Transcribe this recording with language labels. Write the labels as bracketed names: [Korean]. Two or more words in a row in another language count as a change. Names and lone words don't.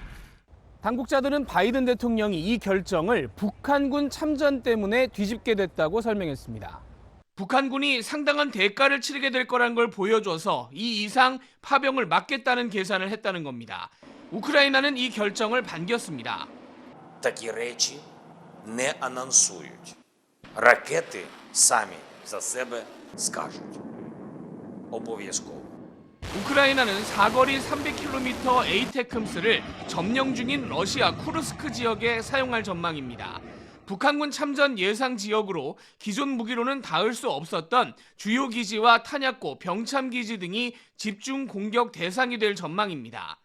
[Korean] 당국자들은 바이든 대통령이 이 결정을 북한군 참전 때문에 뒤집게 됐다고 설명했습니다. 북한군이 상당한 대가를 치르게 될 거란 걸 보여줘서 이 이상 파병을 막겠다는 계산을 했다는 겁니다. 우크라이나는 이 결정을 반겼습니다. [Ukrainian] Такі речі не анонсують. Ракети самі за себе скажуть. обов'язково. [Korean] 우크라이나는 사거리 300km 에이테크임스를 점령 중인 러시아 쿠르스크 지역에 사용할 전망입니다. 북한군 참전 예상 지역으로 기존 무기로는 닿을 수 없었던 주요 기지와 탄약고, 병참 기지 등이 집중 공격 대상이 될 전망입니다.